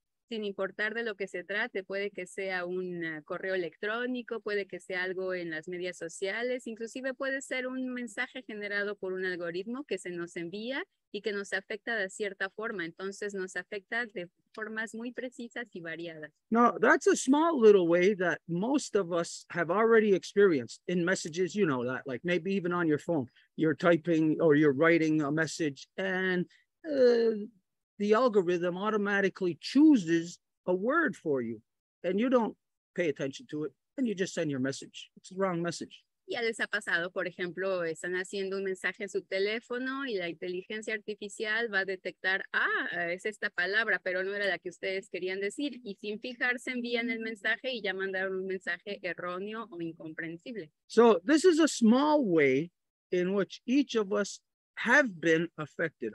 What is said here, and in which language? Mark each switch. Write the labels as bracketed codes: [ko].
[es] sin importar de lo que se trate, puede que sea un correo electrónico, puede que sea algo en las medias sociales, inclusive puede ser un mensaje generado por un algoritmo que se nos envía y que nos afecta de cierta forma. Entonces nos afecta de formas muy precisas y variadas. [en] No, that's a small little way that most of us have already experienced in messages, you know, that like maybe even on your phone, you're typing or you're writing a message and the algorithm automatically chooses a word for you and you don't pay attention to it and you just send your message. It's the wrong message. [es] Ya les ha pasado, por ejemplo, están haciendo un mensaje en su teléfono y la inteligencia artificial va a detectar, es esta palabra, pero no era la que ustedes querían decir. Y sin fijarse envían el mensaje y ya mandaron un mensaje erróneo o incomprensible. [en] So this is a small way in which each of us have been affected.